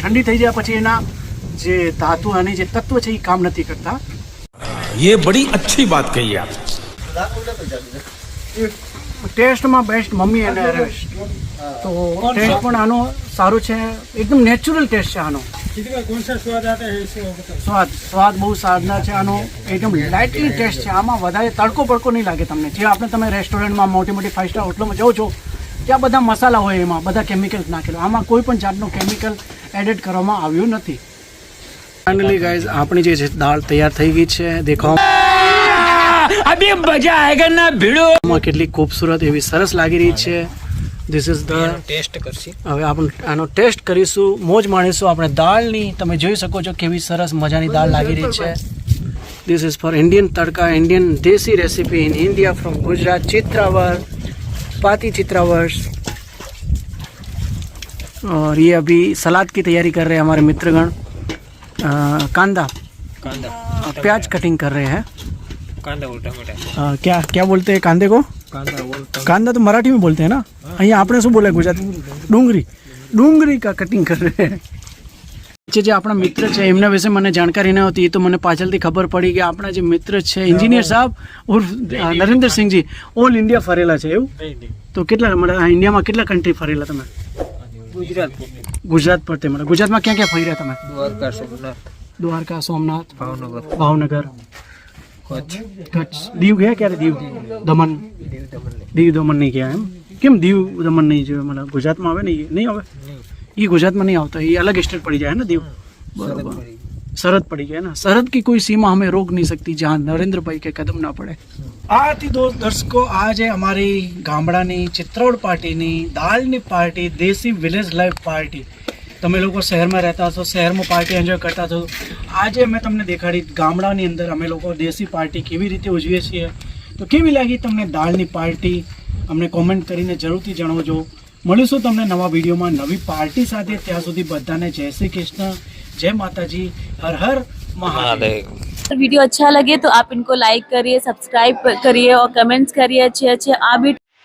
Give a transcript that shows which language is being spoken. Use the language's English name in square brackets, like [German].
[Gujarati] ઠંડી થઈ જાય પછી એના જે ધાતુ અને જે તત્વ છે એ કામ નથી કરતા. [Hindi] ये बड़ी अच्छी बात कही आप. [Gujarati] ટેસ્ટમાં બેસ્ટ મમ્મી અને રેસ્ટ. તો ટેસ્ટ પણ આનો સારો છે, એકદમ નેચરલ ટેસ્ટ છે આનો. [Hindi] कौन सा स्वाद आता है इसे वो बताओ. [Gujarati] સ્વાદ બહુ સારા છે આનો, એકદમ લાઇટલી ટેસ્ટ છે. આમાં વધારે તડકો પડકો નહીં લાગે તમને. જે આપણે તમે રેસ્ટોરન્ટમાં મોટી મોટી 5 સ્ટાર હોટલમાં જાઓ છો ત્યાં બધા મસાલા હોય, એમાં બધા કેમિકલ્સ નાખેલા. આમાં કોઈ પણ જાતનું કેમિકલ એડેડ કરવામાં આવ્યું નથી. ફાઇનલી ગાઈઝ આપણી જે દાળ તૈયાર થઈ ગઈ છે. દેખાવામાં [Hindi] अभी मजा आएगा ना भिड़ो. [Gujarati] કેટલી ખૂબસૂરત એવી સરસ લાગી રહી છે. [English] this is the [Gujarati] ટેસ્ટ કરશી. હવે આપણે આનો ટેસ્ટ કરીશું, મોજ માણીશું આપણે દાળની. તમે જોઈ શકો છો કેવી સરસ મજાની દાળ લાગી રહી છે. [English] This is for Indian tadka, Indian desi recipe in India from Gujarat, चित्रावर, पाती चित्रावर्स. [Hindi] और ये अभी सलाद की तैयारी कर रहे हैं हमारे मित्रगण. कांदा प्याज कटिंग कर रहे हैं. कांदा और टमाटर. क्या क्या बोलते हैं कांदे को? कांदा तो मराठी में बोलते हैं ना. [Gujarati] અહીંયા આપણે શું બોલે ગુજરાતી? [Hindi] ડુંગળી કા કટિંગ કર રહે हैं. [Gujarati] જે આપણા મિત્ર છે એમના વિશે મને જાણકારી ન હતી, એ તો મને પાછળથી ખબર પડી કે આપણા જે મિત્ર છે એન્જિનિયર સાહેબ ઉર્ફ નરેન્દ્રસિંહજી ઓલ ઇન્ડિયા ફરેલા છે એવું. તો કેટલા ઇન્ડિયામાં કેટલા કન્ટ્રી ફરેલા તમે? [Hindi] गुजरात, [Gujarati] ગુજરાત પર તે ગુજરાતમાં ક્યાં ક્યાં ફર્યા તમે? [Hindi] द्वारका, सोमनाथ, [Gujarati] દ્વારકા, સોમનાથ, [Hindi] भावनगर, [Gujarati] ભાવનગર, [Hindi] कच्छ, [Gujarati] કચ્છ. દીવ ગયા ક્યારે? દીવ, દમણ. દીવ દમણ નહીં ગયા એમ? કેમ દીવ દમણ નહીં જોયું? મને ગુજરાતમાં આવે ને નહીં આવે? [Hindi] ये गुजरात में नहीं आता, ये अलग स्टेट पड़ जाए ना दीव. बराबर, सरहद पड़ी गया ना. सरहद की कोई सीमा हमें रोक नहीं सकती जहाँ नरेंद्र भाई के कदम ना પડે. [Gujarati] આ હતી દર્શકો આજે અમારી ગામડાની ચિત્રોડ પાર્ટીની દાળની પાર્ટી, દેશી વિલેજ લાઈફ પાર્ટી. તમે લોકો શહેરમાં રહેતા હશો, શહેરમાં પાર્ટી એન્જોય કરતા હશો. આજે મેં તમને દેખાડી ગામડાની અંદર અમે લોકો દેશી પાર્ટી કેવી રીતે ઉજવીએ છીએ. તો કેવી લાગી તમને દાળની પાર્ટી? અમને કોમેન્ટ કરીને જરૂરથી જણાવજો. મળીશું તમને નવા વિડીયોમાં નવી પાર્ટી સાથે. ત્યાં સુધી બધાને જય શ્રી કૃષ્ણ, જય માતાજી, હર हर महादेव. [Hindi] वीडियो अच्छा लगे तो आप इनको लाइक करिए, सब्सक्राइब करिए और कमेंट्स करिए अच्छे अच्छे. आप भी